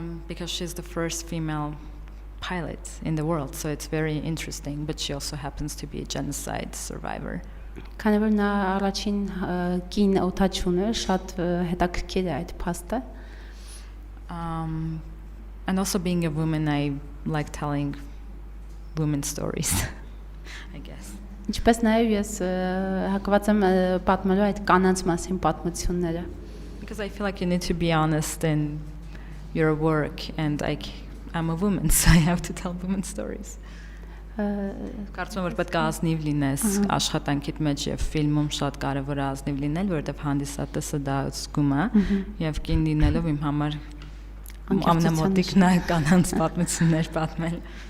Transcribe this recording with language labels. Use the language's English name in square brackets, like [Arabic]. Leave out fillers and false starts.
[English] Because she's the first female pilot in the world, so it's very interesting, but she also happens to be a genocide survivor. [Armenian] Քանի որ նա առաջին կին օդաչուն է, շատ հետաքրքիր է այդ փաստը. [English] And also being a woman, I like telling women stories, I guess. [Armenian] Ինչպես նաև ես հակված եմ պատմելու այդ կանանց մասին պատմությունները. [English] Because I feel like you need to be honest in your work, and I'm a woman, so I have to tell women stories. [Armenian] Կարծում եմ, որ պետք է ազնիվ լինես աշխատանքիդ մեջ եւ ֆիլմում շատ կարեւոր է ազնիվ լինել, որովհետեւ հանդիսատեսը դա զգում է եւ կին լինելով իմ համար ամենամոտիկն է կանանց պատմություններ պատմել։